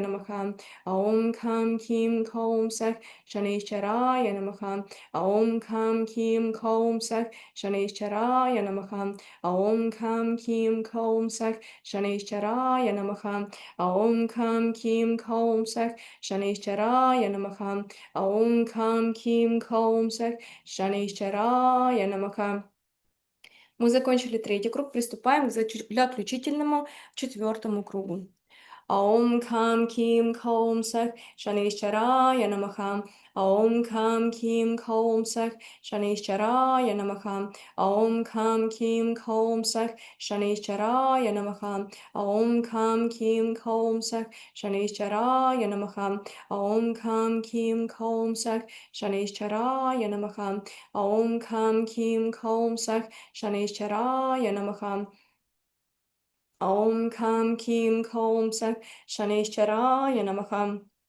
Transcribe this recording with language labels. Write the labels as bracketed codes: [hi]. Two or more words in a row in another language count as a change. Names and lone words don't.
[sa] Namaha, Om Kam Kim Kaum Sak, Shanishcharaya Namaha, Om Kam Kim Kaum Sak, Shanishcharaya Namaha, Om Kam Kim Kaum Sak, Shanishcharaya Namaha, Om Kam Kim Kaum Sak, Shanishcharaya Namaha, Om Kam Kim Kaum Sak, Shanishcharaya Namaha. [ru] Мы закончили третий круг, приступаем к заключительному четвертому кругу. [sa] Om Kam Kim Kaum Sak, Shanishcharaya Namaha, Om Kam Kim Kaum Sak, Shanishcharaya Namaha, Om Kam Kim Kaum Sak, Shanishcharaya Namaha, Om Kam Kim Kaum Sak, Shanishcharaya Namaha, Om Kam Kim Kaum Sak, Shanishcharaya Namaha, Om Kam Kim Kaum Sak, Shanishcharaya Namaha, Om Kam Kim Kaum Sak, Shanishcharaya Namaha.